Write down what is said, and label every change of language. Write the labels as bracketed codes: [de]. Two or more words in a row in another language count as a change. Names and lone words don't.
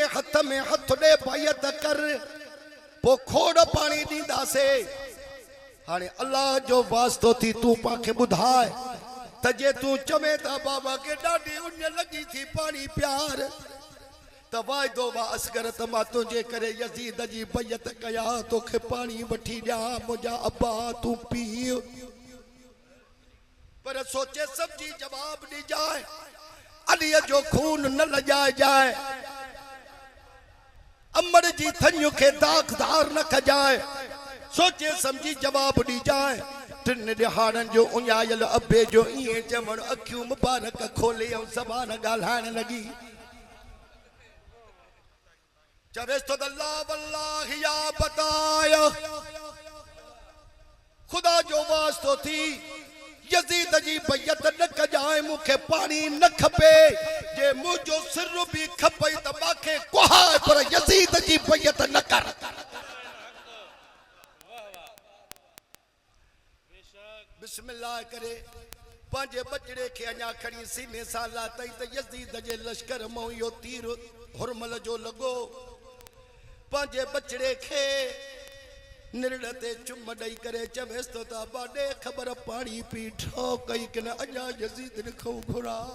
[sd] हथ में हथ ॾे बैत कर पोइ खोड़ पाणी ॾींदासीं हाणे अल्लाह जो वास्तो थी तूं पाखे ॿुधाए त जे तूं चवे था बाबा खे ॾाढी उञ लॻी थी पाणी प्यार त वाइदो वा असगर त मां तुंहिंजे करे यज़ीद जी बैत कया तोखे पाणी वठी ॾियां मुंहिंजा अब्बा तूं पी पर सोचे समझी जवाब दी जाए अलीअ जो खून न लजाए जाए अमर जी थनियों के दागदार न कजाए सोचे समझी जवाब दी जाए 3 ॾिहाड़नि जो उञायल अबे जो इएं चवण अखियूं मुबारक खोले ऐं ज़बान ॻाल्हाइण लॻी चवेस तो अल्लाह वल्लाह या बताया खुदा जो वास्तो थी यज़ीद जी बैत न कजाए मूंखे पाणी न खपे जे मुंहिंजो सिर बि खपई त माखे कुहाए पर यज़ीद जी बैत न कर बिस्मिल्लाह करे पंहिंजे बचड़े खे अञा खणी सीने सां लातई त यज़ीद जे लश्कर मां इहो तीर हुरमल जो लॻो पंहिंजे बचड़े खे निरड़ ते चुम ॾेई करे चवेसि थो त अबा ॾे ख़बर पाणी पी ठो कई कि न अञा यज़ीद खां घुरा